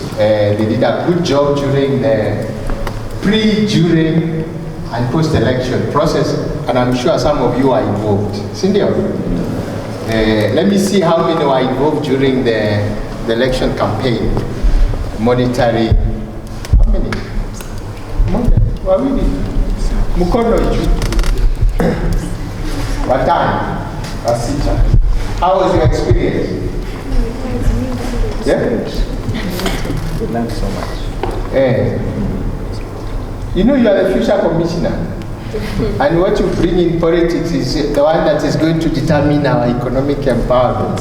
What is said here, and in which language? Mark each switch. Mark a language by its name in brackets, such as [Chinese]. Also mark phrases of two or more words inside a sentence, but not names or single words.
[English] They did a good job during the during, and post-election process, and I'm sure some of you are involved. Cindy, let me see how many were involved during the election campaign. Monitoring. How many? [Swahili] Mukono iju. Watani. Wasita. [English] How was your experience? Yeah? We learned so much. You know you are the future commissioner. And what you bring in politics is the one that is going to determine our economic empowerment.